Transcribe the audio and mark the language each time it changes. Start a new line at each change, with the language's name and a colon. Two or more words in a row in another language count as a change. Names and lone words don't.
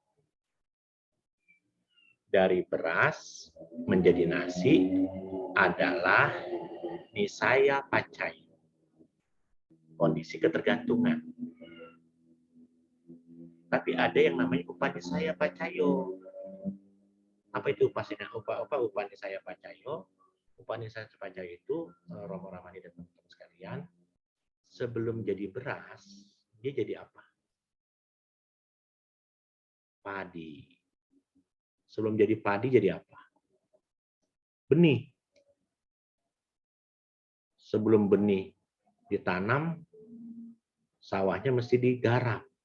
Indonesian: Dari beras menjadi nasi adalah
Pali: nisaya pacayo.
Indonesian: Kondisi ketergantungan. Tapi ada yang namanya
Pali: upanisaya pacayo.
Indonesian: Apa itu
Pali: upanisaya pacayo? Upanisaya pacayo
Indonesian: itu Romo Ramani dan teman-teman sekalian, sebelum jadi beras, dia jadi apa? Padi. Sebelum jadi padi jadi apa? Benih. Sebelum benih ditanam, sawahnya mesti digarap.